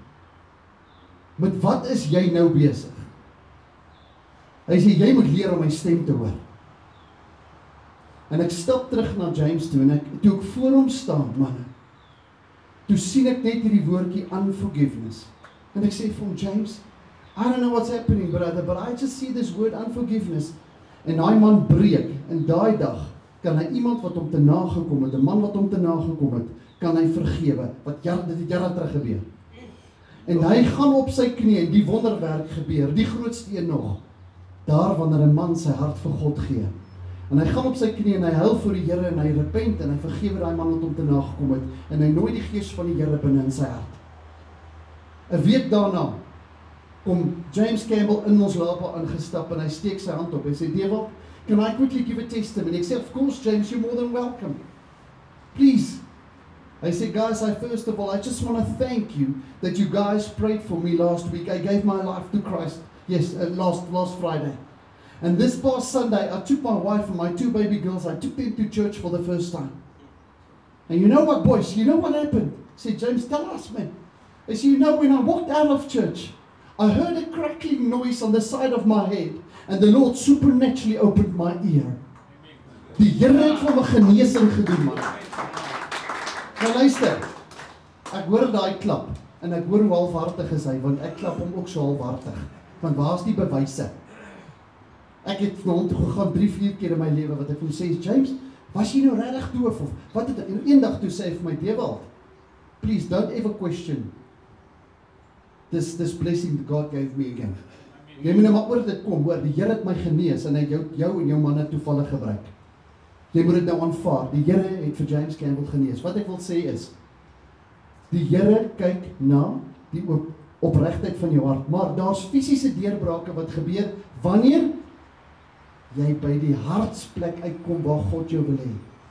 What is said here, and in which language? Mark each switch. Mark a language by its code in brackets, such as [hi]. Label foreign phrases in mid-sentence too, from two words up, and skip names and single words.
[af] Met wat is jy nou besig? Hy sê, jy moet leer om my stem te hoor. En ek stap terug na James toe, en toe ek voor hom staan, manne, toe sien ek net hierdie woordjie unforgiveness. En ek sê vir hom, James, [en] I don't know what's happening, brother, but I just see this word unforgiveness. [af] En daai man breek, en daai dag, kan hy iemand wat hom te nagekom het, 'n man wat hom te nagekom het, kan hy vergewe, dit het jare terug gebeur. En hy gaan op sy knie, en die wonderwerk gebeur, die grootste een nog, daar wanneer 'n man sy hart vir God gee. En hy gaan op sy knie en hy huil voor die Here en hy repent en hy vergewe daai man wat hom te nagekom het en hy nooi die gees van die Here binne in sy hart. 'n Week daarna kom James Campbell in ons lapa aangestap en hy steek sy hand op en sê, Dewald, [en] can I quickly give a testimony? [af] Ek sê, [en] of course James, you're more than welcome. Please. I said, guys, first of all, I just want to thank you that you guys prayed for me last week. I gave my life to Christ. Yes, last Friday. And this past Sunday, I took my wife and my 2 baby girls, I took them to church for the first time. And you know what, boys? You know what happened? I said, James, tell us, man. I said, you know, when I walked out of church, I heard a crackling noise on the side of my head, and the Lord supernaturally opened my ear. [af] Die Here het vir my genesing gedoen, man. Nou luister, ek hoor daai klap, en ek hoor hoe halfhartig is hy, want ek klap hom ook so halfhartig. Want waar is die bewyse? Ek het na hom toe gegaan 3-4 keer in my lewe, wat ek hom sê, James, was jy nou regtig doof, of wat het ek, en eendag toe sê hy vir my, Dewald, [en] please don't ever question this blessing that God gave me again. [af] Jy moet nou maar oor dit kom, hoor, die Here het my genees, en hy jou en jou manne toevallig gebruik. Jy moet dit nou aanvaar, die Here het vir James Campbell genees. Wat ek wil sê is, die Here kyk na die opregtheid van jou hart, maar daar's fisiese deurbrake wat gebeur, wanneer jy by die hartsplek uitkom waar God jou wil hê.